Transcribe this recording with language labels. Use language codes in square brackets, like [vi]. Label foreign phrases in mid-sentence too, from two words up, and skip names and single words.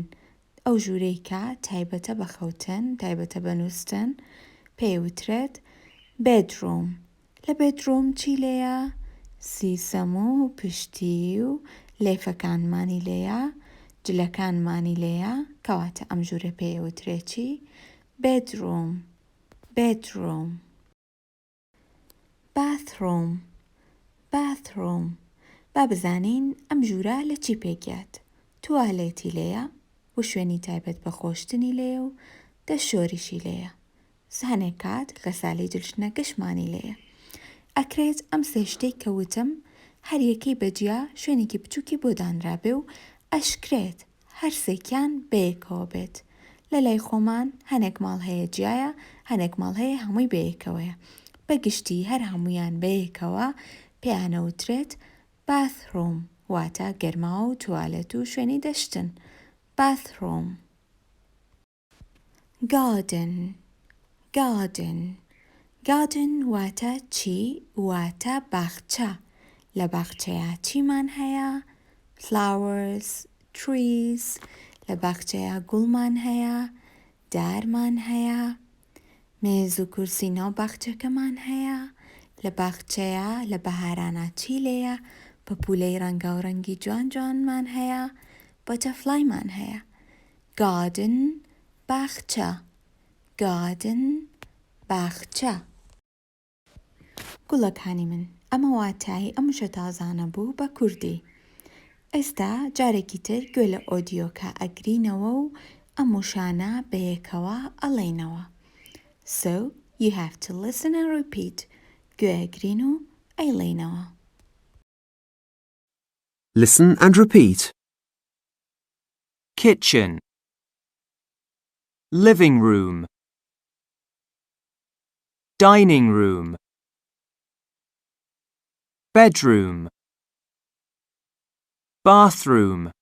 [ckb] ئەو ژوورەی کە تایبەتە بە خەوتن تایبەتە بە نووستن پێوترێت bedroom. لە bedroom چی لێیە؟ سیسەم و پشتی و لێفەکانمانی لێیە جلەکانمانی لێیە کەواتە ئەم ژوورە پێوترێت چی؟ [en] bedroom. bedroom. bathroom. bathroom. [ckb] با بزانین ئەم ژوورە لە چی پێکات؟ توالێتی لێیە و شوێنی تایبەت بە خۆشتنی لێیە و دەشۆریشی لێیە. هەنێک کات غەساڵی جلشنەکەشمانی لێیە. ئەکرێت ئەم سێ شتەی کەوتم هەر یەکەی بەجیا شوێنێکی بچووکی بۆ دانرابێ و ئەشکرێت هەر سێکیان بەیەکەوە بێت. لە لای خۆمان هەنێک ماڵ هەیە جیایە هەنێک ماڵ هەیە هەمووی بەیەکەوەیە. بەگشتی هەر هەمویان بەیەکەوە پێیانەوترێت bathroom واتە گەرماوە و توالێت و شوێنی دەشتن. [en] bathroom. garden. garden. garden [ckb] واتە چی؟ واتە باخچە. لە باخچەیە چیمان هەیە؟ [en] flowers, trees. [ckb] لە باخچەیە گوڵمان هەیە دارمان هەیە مێز و کورسی ناو باخچەکەمان هەیە. لە باخچەیە لە بەهارانە چی لێیە؟ پەپولەی ڕەنگا و ڕەنگی جوان جوانمان هەیە بەتەفلایمان هەیە. garden باخچە. garden باخچە. گوڵەکانی من ئەمە واتای ئەم وشە تازانە بوو بە کوردی. ئێستا جارێکی تر گوێ لە ئۆدیۆکە ئەگرینەوە و ئەم وشانە بەیەکەوە ئەڵێنەوە. [en] So, you have to listen and repeat. [ckb] گوێ ئەگرین و ئەیڵێنەوە. [en] Listen and repeat. Kitchen. Living room. Dining room. Bedroom. Bathroom.